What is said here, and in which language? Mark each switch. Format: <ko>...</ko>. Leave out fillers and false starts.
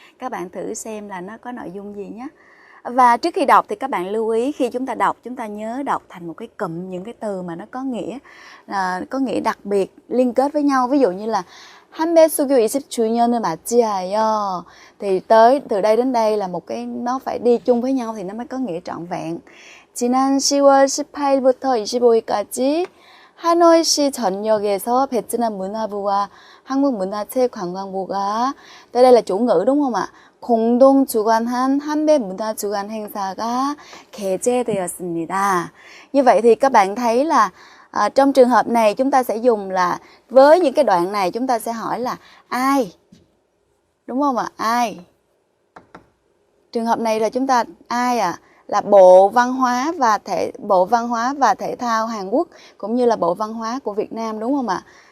<vi>Các bạn thử xem là nó có nội dung gì nhé. Và trước khi đọc thì các bạn lưu ý khi chúng ta đọc, chúng ta nhớ đọc thành một cái cụm những cái từ mà nó có nghĩa đặc biệt liên kết với nhau. Ví dụ như là</vi> <ko>한배 수교 20주년을 맞이하여</ko> <vi>thì từ đây đến đây là một cái nó phải đi chung với nhau thì nó mới có nghĩa trọn vẹn.</vi> <ko>지난 10월 18일부터 25일까지 하노이시 전역에서 베트남 문화부와 한국문화체육관광부가</ko> <vi>đây là chủ ngữ đúng không ạ?</vi> <ko>공동 주관한 한배 문화 주간 행사가 개최되었습니다.</ko> <vi>Như vậy thì các bạn thấy là trong trường hợp này chúng ta sẽ dùng là với những cái đoạn này chúng ta sẽ hỏi là ai, đúng không ạ? Ai? Trường hợp này là chúng ta ai ạ? Là Bộ Văn hóa và Thể thao Hàn Quốc cũng như là Bộ Văn hóa của Việt Nam, đúng không ạ?</vi>